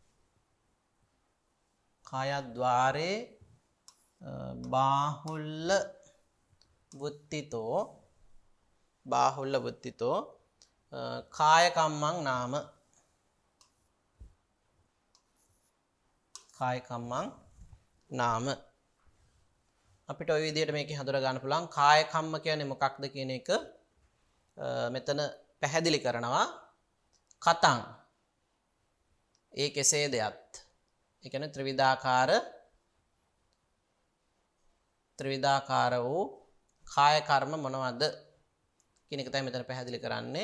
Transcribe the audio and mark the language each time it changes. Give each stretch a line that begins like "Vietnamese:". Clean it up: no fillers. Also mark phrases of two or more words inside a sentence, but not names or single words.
Pali: කායද්්වාරේ බාහුල්ල වුත්තිතෝ. බාහුල්ල වුත්තිතෝ කායකම්මං නාම. කායකම්මං නාම.
Sinhala: අපිට ඔය විදිහට මේකේ හඳුනා ගන්න පුළුවන් කාය කම්ම කියන්නේ මොකක්ද කියන එක මෙතන පැහැදිලි කරනවා. කතං ඒ කෙසේදයත්. ඒ කියන්නේ ත්‍රිවිධාකාර වූ කාය කර්ම මොනවද කියන එක තමයි මෙතන පැහැදිලි කරන්නේ.